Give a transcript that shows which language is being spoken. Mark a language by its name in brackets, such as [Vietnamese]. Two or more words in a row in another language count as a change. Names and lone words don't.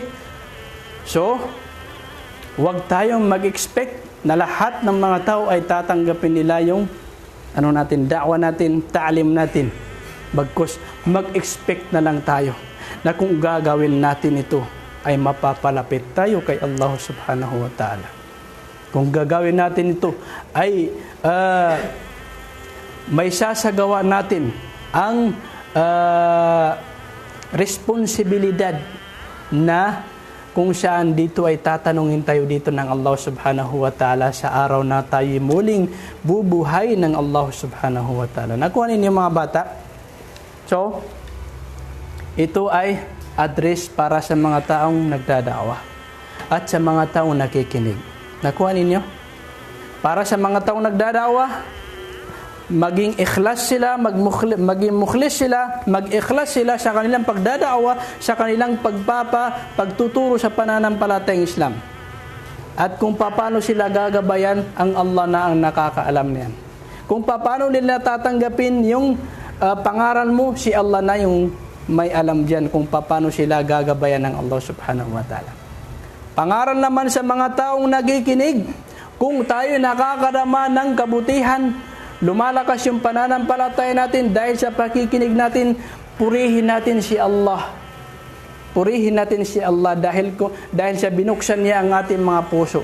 [Filipino] So, huwag tayong mag-expect na lahat ng mga tao ay tatanggapin nila yung da'wa natin, ta'alim natin. Bagkus mag-expect na lang tayo na kung gagawin natin ito ay mapapalapit tayo kay Allah [Arabic] سبحانه وتعالى. [Filipino] Kung gagawin natin ito ay may sasagawa natin ang responsibilidad na kung saan dito ay tatanungin tayo dito ng Allah [Arabic] سبحانه وتعالى [Filipino] sa araw na tayo muling bubuhay ng Allah [Arabic] سبحانه وتعالى. [Filipino] Nakuha ninyo mga bata? So, ito ay address para sa mga taong nagdadawa at sa mga taong nakikinig. Nakuha ninyo? Para sa mga taong nagdadawa, maging ikhlas sila, maging mukhlis sila, mag-ikhlas sila sa kanilang pagdadawa, sa kanilang pagtuturo sa pananampalatayang Islam. At kung paano sila gagabayan, ang Allah na ang nakakaalam niyan. Kung paano nila tatanggapin yung pangaral mo, si Allah na yung may alam diyan kung paano sila gagabayan ng Allah [Arabic] سبحانه وتعالى. [Filipino] Pangaral naman sa mga taong nakikinig, kung tayo nakakarama ng kabutihan, lumalakas yung pananampalataya natin dahil sa pakikinig natin, purihin natin si Allah. Purihin natin si Allah dahil sa binuksan niya ang ating mga puso.